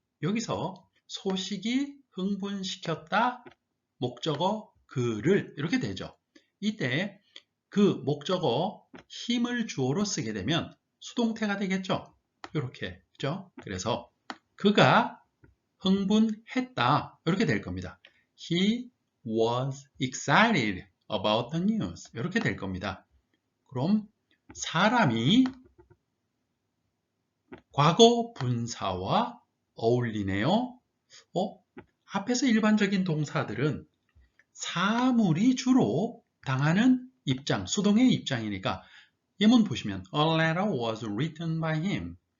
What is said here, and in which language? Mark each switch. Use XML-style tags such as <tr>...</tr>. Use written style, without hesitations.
<ko>여기서 소식이 흥분시켰다, 목적어 그를 이렇게 되죠. 이때 그 목적어 힘을 주어로 쓰게 되면 수동태가 되겠죠. 이렇게 그죠? 그래서 그가 흥분했다 이렇게 될 겁니다.</ko> <en>He was excited about the news</en> <ko>이렇게 될 겁니다. 그럼 사람이 과거 분사와 어울리네요. 앞에서 일반적인 동사들은 사물이 주로 당하는 입장, 수동의 입장이니까 예문 보시면</ko> <en>A letter was written by him.</en>